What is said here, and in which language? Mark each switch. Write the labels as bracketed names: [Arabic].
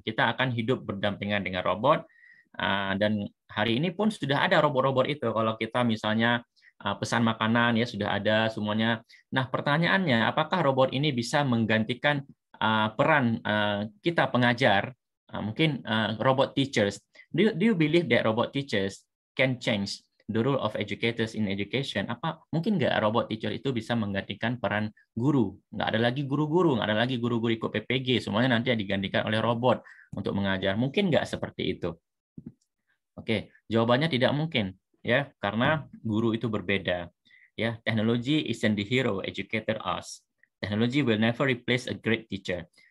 [Indonesian] Kita akan hidup berdampingan dengan robot, dan hari ini pun sudah ada robot-robot itu. Kalau kita misalnya pesan makanan ya, sudah ada semuanya. Nah, pertanyaannya, apakah robot ini bisa menggantikan peran kita pengajar? Mungkin robot teachers. [English] Do you believe that robot teachers can change the role of educators in education? [Indonesian] Apa mungkin nggak robot teacher itu bisa menggantikan peran guru? Nggak ada lagi guru-guru, nggak ada lagi guru-guru ikut PPG, semuanya nanti digantikan oleh robot untuk mengajar. Mungkin nggak seperti itu? Oke, jawabannya tidak mungkin, ya, karena guru itu berbeda. [English] Ya, technology isn't the hero educator us. Technology will never replace a great teacher.